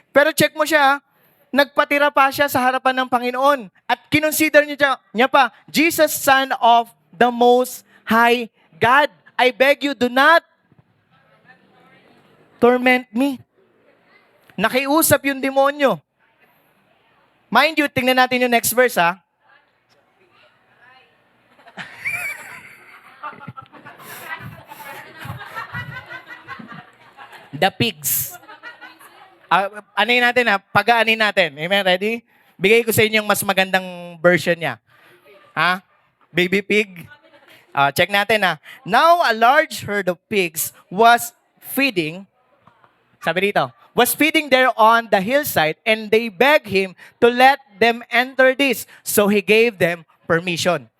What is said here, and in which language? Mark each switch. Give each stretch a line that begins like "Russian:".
Filipino: Pero check mo siya, nagpatira pa siya sa harapan ng Panginoon. At kinonsider niya pa,
English: Jesus, Son of the Most High God, I beg you, do not torment me.
Filipino: Nakiusap yung demonyo.
English: Mind you,
Filipino: tingnan natin yung next verse, ha? The pigs. Anin natin, ha? Pag-aanin natin. Amen? Ready? Bigay ko sa inyo yung mas magandang version niya. Ha? Baby pig. Check natin, ha?
English: Now a large herd of pigs was feeding,
Filipino: sabi dito,
English: was feeding there on the hillside, and they begged him to let them enter this. So he gave them permission.